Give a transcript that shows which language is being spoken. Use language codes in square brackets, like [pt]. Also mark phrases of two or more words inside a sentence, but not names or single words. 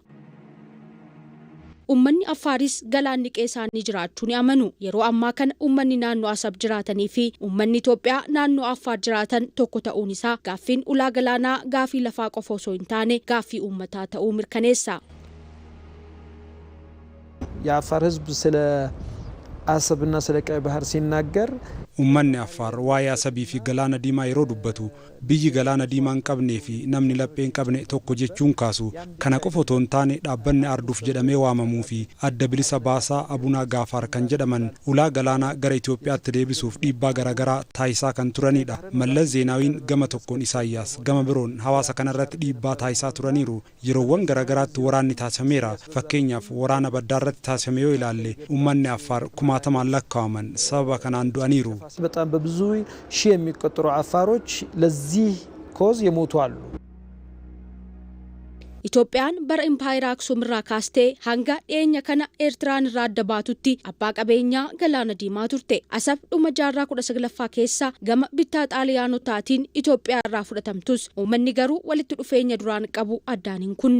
[om] Uummanni Affaaris galaanni qeessaanii jiraachuu ni amanu. Yeroo ammaa kana uummanni naannoo Asab jiraatanii fi uummanni Itoophiyaa naannoo Affaar jiraatan tokko ta'uun isaa gaaffiin ulaa galaanaa gaafii lafaa qofa osoo hin taane gaaffii uummataa ta'uu mirkaneessa. [am] የአፋር ህዝብ ስለ አሰብና ስለ ቀይ ባህር ሲናገር [om] Uummanni Affaar waa'ee Asabii fi Galaana Diimaa yeroo dubbatu biyyi Galaana Diimaa hin qabnee fi namni laphee hin qabne tokko jechuun kaasu. Kana qofa otoo hin taane dhaabbanni Arduuf jedhamee waamamuu fi adda bilisa baasaa Abunaa Gaafaar kan jedhaman ulaa galaanaa gara Itoophiyaatti deebisuuf dhiibbaa garaagaraa taasisaa kan turanidha. Mallas Zeenaawiin gama tokkoon Isaayyaas gama biroon hawaasa kanarratti dhiibbaa taasisaa turaniiru. Yeroowwan garaagaraatti waraanni taasifameera. Fakkeenyaaf waraana baddaarratti taasifame yoo ilaalle uummanni Affaar kumaatamaan lakkaa'aman sababa kanaan du'aniiru. [am] በጣም በብዙ ሺህ የሚቆጠሩ አፋሮች ለዚህ ኮዝ የሞቱ አሉ። [om] Itoophiyaan bara Impaayera Aksum irraa kaastee hanga dhiyeenya kana Eertiraan irraa adda baatutti abbaa qabeenyaa Galaana Diimaa turte. Asab dhuma jaarraa 19ffaa keessa gama bittaa Xaaliyaanotaatiin Itoophiyaa irraa fudhatamtus uummanni garuu walitti dhufeenya duraan qabu addaan hin kunne.